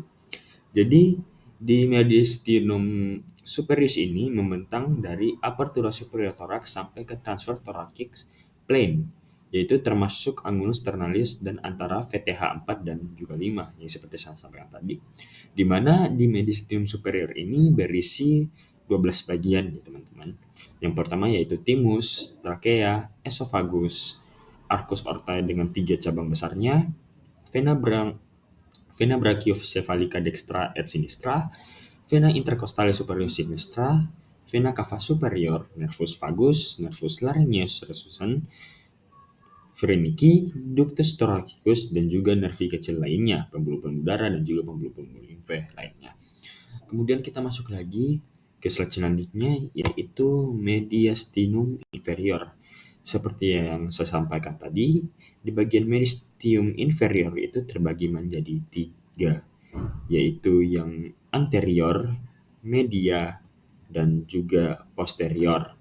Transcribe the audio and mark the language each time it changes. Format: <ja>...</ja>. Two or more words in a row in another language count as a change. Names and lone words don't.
<id>Jadi, di</id> <la>mediastinum superius</la> <id>ini membentang dari</id> <la>apertura superior thorax</la> <id>sampai ke</id> <en>transverse thoracic plane,</en> <id>yaitu termasuk</id> <la>angulus ternalis</la> <id>dan antara VTH 4 dan juga 5, yang seperti saya sampaikan tadi. Di mana di</id> <la>mediastinum superior</la> <id>ini berisi 12 bagian ya teman-teman. Yang pertama yaitu thymus, trachea, esophagus,</id> <la>arcus aortae</la> <id>dengan 3 cabang besarnya,</id> <la>vena brachiocephalica dextra et sinistra, vena intercostale superior sinistra, vena cava superior, nervus vagus, nervus laryngeus recusans, Wernicke, ductus thoracicus,</la> <id>dan juga nervi kecil lainnya, pembuluh-pembuluh darah dan juga pembuluh-pembuluh limfe lainnya. Kemudian kita masuk lagi ke slide selanjutnya, yaitu</id> <la>mediastinum inferior.</la> <id>Seperti yang saya sampaikan tadi, di bagian</id> <la>mediastinum inferior</la> <id>itu terbagi menjadi tiga, yaitu yang anterior, media, dan juga posterior.</id>